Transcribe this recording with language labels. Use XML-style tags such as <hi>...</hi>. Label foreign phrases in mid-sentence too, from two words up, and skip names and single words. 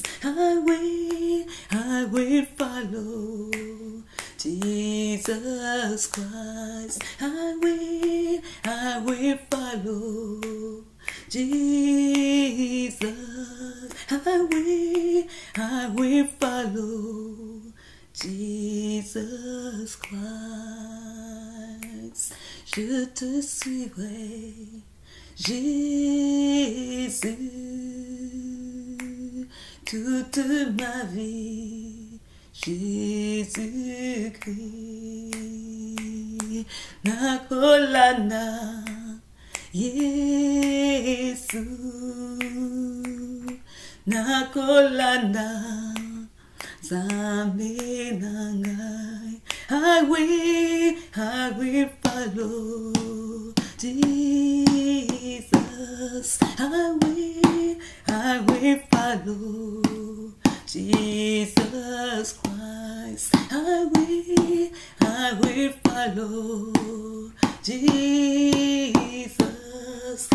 <en>I will follow Jesus Christ. I will follow Jesus. I will follow Jesus Christ.</en> <fr>Je te suivrai, Jésus, toute ma vie, Jésus-Christ.</fr> <ln>Nakolana Yesu, nakolana Zambe nangai.</ln> <en>I will follow Jesus. I will follow Jesus Christ. I will follow Jesus.</en>